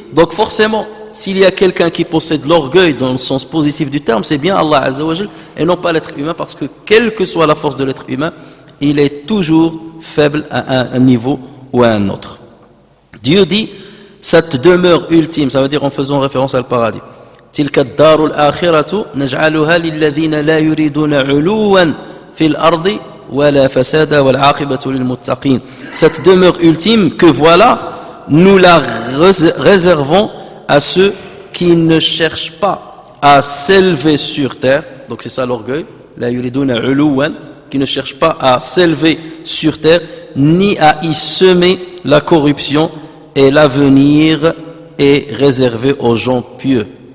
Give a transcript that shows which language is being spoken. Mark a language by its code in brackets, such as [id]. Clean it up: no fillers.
[fr] Donc forcément, s'il y a quelqu'un qui possède l'orgueil dans le sens positif du terme, c'est bien Allah Azza wa Jal et non pas l'être humain, parce que quelle que soit la force de l'être humain, il est toujours faible à un niveau ou à un autre. Dieu dit, cette demeure ultime, ça veut dire en faisant référence à le paradis. [ar] تلك الدار الآخرة نجعلها للذين لا يريدون علوا في الأرض ولا فسادا والعاقبة للمتقين. [fr] Cette demeure ultime que voilà, nous la réservons à ceux qui ne cherchent pas à s'élever sur terre, donc c'est ça l'orgueil, [ar] la yuriduna uluwan, [fr] qui ne cherchent pas à s'élever sur terre, ni à y semer la corruption, et l'avenir est réservé aux gens pieux.